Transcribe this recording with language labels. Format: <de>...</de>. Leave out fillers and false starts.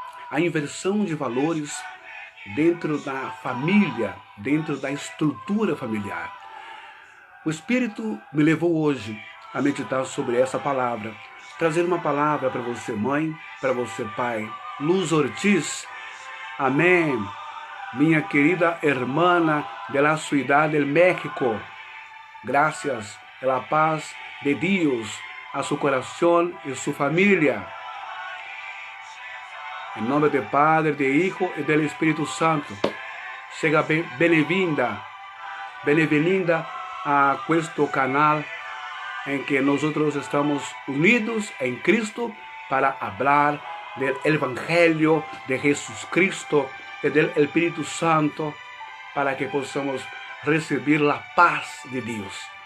<pt>A inversão de valores dentro da família, dentro da estrutura familiar. O Espírito me levou hoje a meditar sobre essa palavra, trazer uma palavra para você, mãe, para você, pai. Luz Ortiz, amém. Minha querida</pt> <es>hermana de la Ciudad del México, gracias a la paz de Dios a su corazón y su familia.</es> <pt>Em nome do Padre, do</pt> <es>Hijo</es> <pt>e do Espírito Santo. Seja bem-vinda, bem-vinda a este canal em que nós estamos unidos em Cristo para falar do Evangelho de Jesus Cristo e do Espírito Santo, para que possamos receber a paz de Deus.</pt>